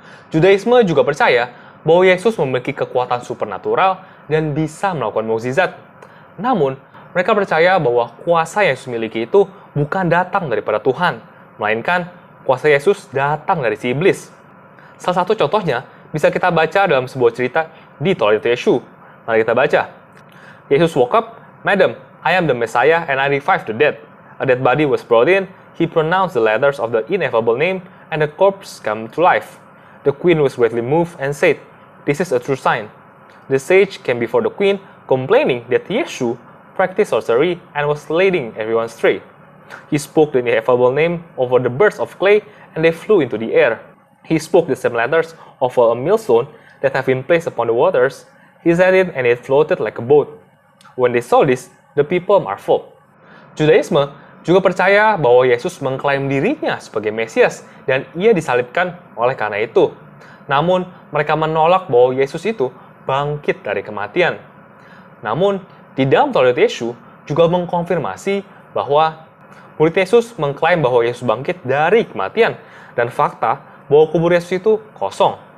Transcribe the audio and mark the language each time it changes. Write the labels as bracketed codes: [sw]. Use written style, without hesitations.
[id] Judaisme juga percaya bahwa Yesus memiliki kekuatan supernatural dan bisa melakukan mukjizat. Namun mereka percaya bahwa kuasa yang Yesus miliki itu bukan datang daripada Tuhan, melainkan kuasa Yesus datang dari si iblis. Salah satu contohnya bisa kita baca dalam sebuah cerita di Toledot Yeshu. Mari kita baca. [en] Yesus woke up, "Madam, I am the Messiah and I revived the dead. A dead body was brought in, he pronounced the letters of the ineffable name, and the corpse came to life. The queen was greatly moved and said, 'This is a true sign.' The sage came before the queen, complaining that Yeshu practiced sorcery and was leading everyone astray. He spoke the ineffable name over the birds of clay, and they flew into the air. He spoke the same letters over a millstone that have been placed upon the waters. He said it, and it floated like a boat. When they saw this, the people marveled." [id] Judaisme juga percaya bahwa Yesus mengklaim dirinya sebagai Mesias, dan ia disalibkan oleh karena itu. Namun, mereka menolak bahwa Yesus itu bangkit dari kematian. Namun, di dalam Toledot Yeshu juga mengkonfirmasi bahwa murid Yesus mengklaim bahwa Yesus bangkit dari kematian dan fakta bahwa kubur Yesus itu kosong.